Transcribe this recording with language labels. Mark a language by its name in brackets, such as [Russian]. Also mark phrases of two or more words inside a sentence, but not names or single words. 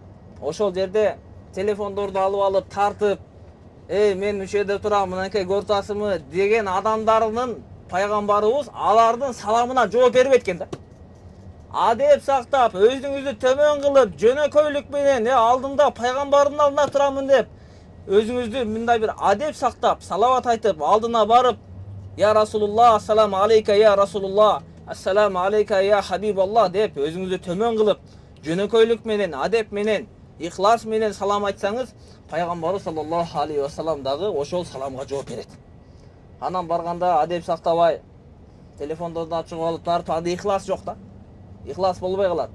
[Kyrgyz] Ошол жерде телефондорду алып тартып, мен мүчөдө турам, мынакей көрүп турасызбы деген адамдардын пайгамбарыбыз алардын саламына жооп бербейт экен да. Адеп сактап, өзүңүздү төмөн кылып, жөнөкөйлүк менен алдымда пайгамбардын алдында турамын деп, өзүңүздү мындай бир адеп сактап, салават айтып, алдына барып, [Arabic] يا رسول الله السلام عليك يا رسول الله السلام عليك يا حبيب الله [Kyrgyz] деп өзүңүздү төмөн кылып, жөнөкөйлүк менен, адеп менен, ихлас менен салам айтсаңыз, пайгамбарыбыз [Arabic] صلى الله عليه وسلم [Kyrgyz] дагы ошол саламга жооп берет. Анан барганда адеп сактабай, телефондорду ачып алып тартып, анда ихлас жок да. Ихлас болбой калат.